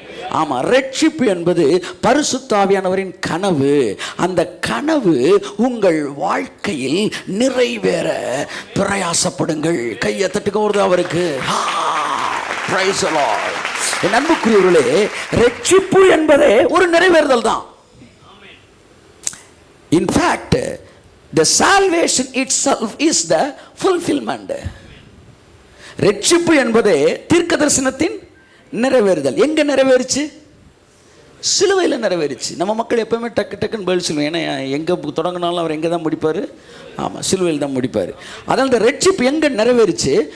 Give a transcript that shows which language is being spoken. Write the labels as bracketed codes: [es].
[ta] ஆமாம், ரட்சிப்பு என்பது பரிசுத்த ஆவியானவரின் கனவு. அந்த கனவு உங்கள் வாழ்க்கையில் நிறைவேற பிரயாசப்படுங்கள். கையை தட்டுக்க வருது அவருக்கு. Praise the Lord. என் அன்புக்குரியவர்களே, ரட்சிப்பு என்பதே ஒரு நிறைவேறுதல் தான். [en] In fact, the salvation itself is the fulfillment. [ta] ரட்சிப்பு என்பதே தீர்க்க தரிசனத்தின் நிறைவேறுதல். எங்க நிறைவேறுச்சு? சிலுவையில் நிறைவேறுச்சு. நம்ம மக்கள் எப்பவுமே டக்கு டக்குன்னு பதில் சொல்லுவோம். ஏன்னா எங்கே தொடங்கினாலும் அவர் எங்கே தான் முடிப்பார்? ஆமாம், சிலுவையில் தான் முடிப்பார். அதனால் இந்த ரட்சிப்பு எங்கே நிறைவேறுச்சு?